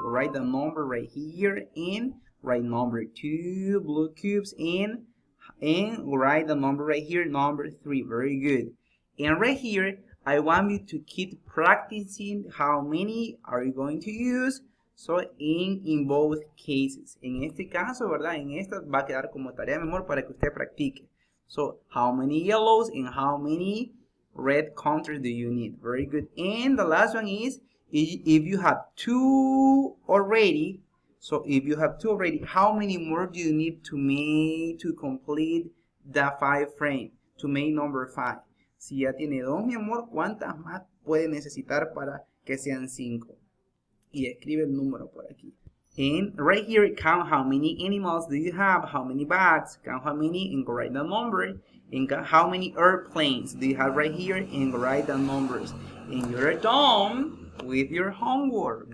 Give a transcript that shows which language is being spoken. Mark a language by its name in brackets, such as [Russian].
[English] Write the number right here and write number 2 blue cubes and write the number right here, number 3. Very good. And right here, I want you to keep practicing how many are you going to use. So in both cases. [Spanish] En este caso, ¿verdad? En esta va a quedar como tarea, mi amor, para que usted practique. [English] So how many yellows and how many red counters do you need? Very good. And the last one is if you have 2 already. So if you have 2 already, how many more do you need to make to complete the 5 frame? To make number 5. [Spanish] Si ya tiene 2, mi amor, ¿cuántas más puede necesitar para que sean 5? Y escribe el número por aquí. [English] And right here, count how many animals do you have, how many bats, count how many, and write the number. And count how many airplanes do you have right here, and write the numbers. And you're done with your homework.